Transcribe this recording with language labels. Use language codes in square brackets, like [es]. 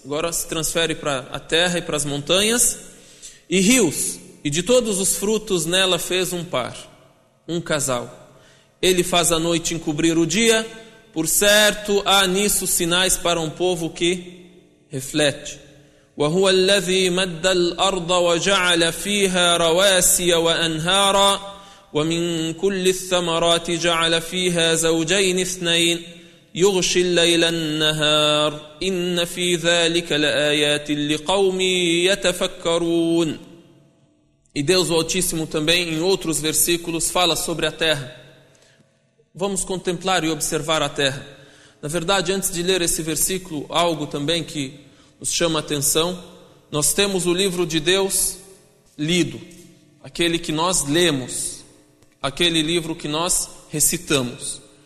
[pt] Agora se transfere para a terra e para as montanhas. E rios, e de todos os frutos nela fez um par, um casal. Ele faz a noite encobrir o dia. Por certo, há nisso sinais para um povo que reflete. [ar] وَهُوَ الَّذِي مَدَّ الْأَرْضَ وَجَعَلَ فِيهَا رَوَاسِيَ وَأَنْهَارًا ومن كل الثمرات جعل فيها زوجين اثنين يغشي الليل النهار إن في ذلك لآيات لقوم يتفكرون. [pt] E Deus o Altíssimo também em outros versículos fala sobre a terra. Vamos contemplar e observar a terra. Na verdade, antes de ler esse versículo, algo também que nos chama a atenção: nós temos o livro de Deus lido, aquele que nós lemos, aquele livro que nós recitamos.